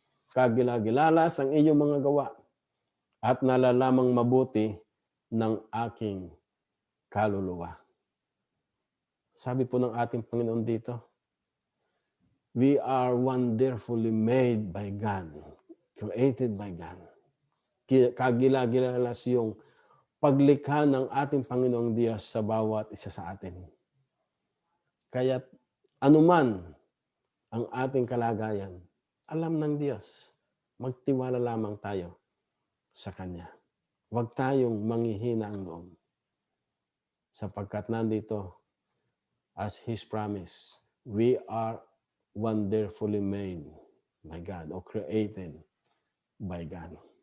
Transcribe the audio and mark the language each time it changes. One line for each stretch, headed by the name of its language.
Filipino: Kagilagilalas ang iyong mga gawa at nalalamang mabuti ng aking kaluluwa. Sabi po ng ating Panginoon dito,
English: we are wonderfully made by God, created by God.
Filipino: Kagilagilalas yung paglikha ng ating Panginoong Diyos sa bawat isa sa atin. Kaya anuman ang ating kalagayan, alam ng Diyos. Magtiwala lamang tayo sa Kanya. Huwag tayong manghihina ang loob. Sapagkat nandito,
English: as His promise, we are wonderfully made by God or created by God.